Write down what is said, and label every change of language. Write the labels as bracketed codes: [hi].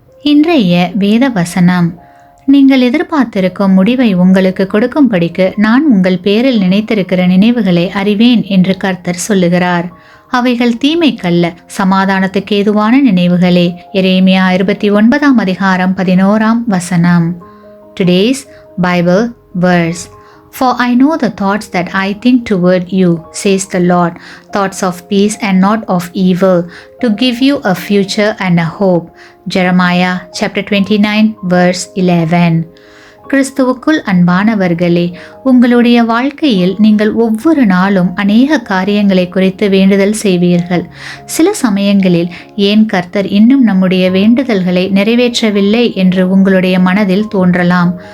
[ta] இன்றைய வேத வசனம்: நீங்கள் எதிர்பார்த்திருக்கும் முடிவை உங்களுக்கு கொடுக்கும்படிக்கு நான் உங்கள் பேரில் நினைத்திருக்கிற நினைவுகளை அறிவேன் என்று கர்த்தர் சொல்லுகிறார். அவைகள் தீமைக்கல்ல, சமாதானத்துக்கு ஏதுவான நினைவுகளே. எரேமியா 29:11. [en] Today's Bible verse: For I know the thoughts that I think toward you, says the Lord, thoughts of peace and not of evil, to give you a future and a hope. Jeremiah chapter 29:11. [ta] கிறிஸ்துவுக்குள் அன்பானவர்களே, உங்களுடைய வாழ்க்கையில் நீங்கள் ஒவ்வொரு நாளும் அநேக காரியங்களை குறித்து வேண்டுதல் செய்வீர்கள். சில சமயங்களில் ஏன் கர்த்தர் இன்னும் நம்முடைய வேண்டுதல்களை நிறைவேற்றவில்லை என்று உங்களுடைய மனதில் தோன்றலாம்.